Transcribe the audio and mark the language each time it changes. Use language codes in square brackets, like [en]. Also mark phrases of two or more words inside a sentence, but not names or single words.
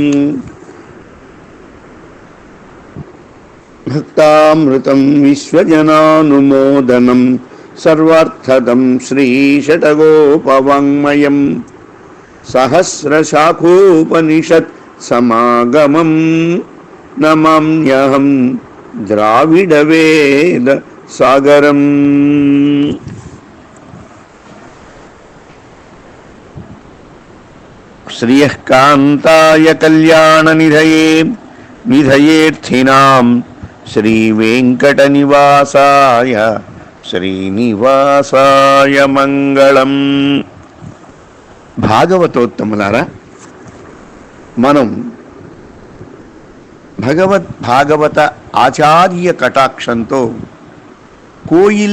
[sa] भक्तामृतं विश्वजनानुमोदनं सर्वार्थदं श्रीषटगोपवाङ्मयं सहस्रशाखोपनिषत् समागमं नमाम्यहं द्राविडवेद सागरम्। श्रियः कान्ताय कल्याणनिधये निधयेऽर्थिनां श्रीवेङ्कटनिवासाय श्रीनिवासाय मङ्गलम्. [te] భాగవతోత్తములారా, మనం భాగవత ఆచార్య కటాక్షంతో కోయిల్